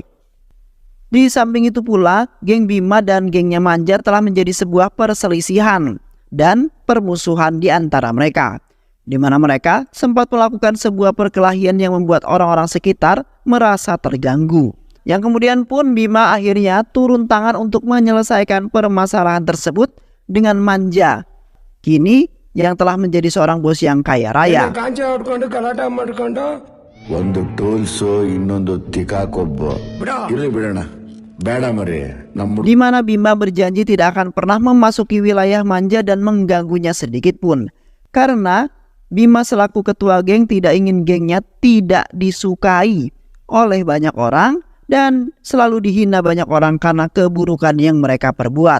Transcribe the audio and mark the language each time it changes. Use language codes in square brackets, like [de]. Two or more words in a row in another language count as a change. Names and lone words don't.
[id] Di samping itu pula, geng Bima dan gengnya Manja telah menjadi sebuah perselisihan dan permusuhan di antara mereka, di mana mereka sempat melakukan sebuah perkelahian yang membuat orang-orang sekitar merasa terganggu. Yang kemudian pun Bima akhirnya turun tangan untuk menyelesaikan permasalahan tersebut dengan Manja, kini yang telah menjadi seorang bos yang kaya raya. [kn] ಒಂದು ಟೋಲ್ಸು ಇನ್ನೊಂದು ತಿಕಾಕೊಬ್ಬ ಇರ್ಲಿ ಬಿಡೋಣ ಬೇಡ ಮರಿ ನಮ್ಮ [id] Di mana Bima berjanji tidak akan pernah memasuki wilayah Manja dan mengganggunya sedikit pun. Karena Bima selaku ketua geng tidak ingin gengnya tidak disukai oleh banyak orang dan selalu dihina banyak orang karena keburukan yang mereka perbuat.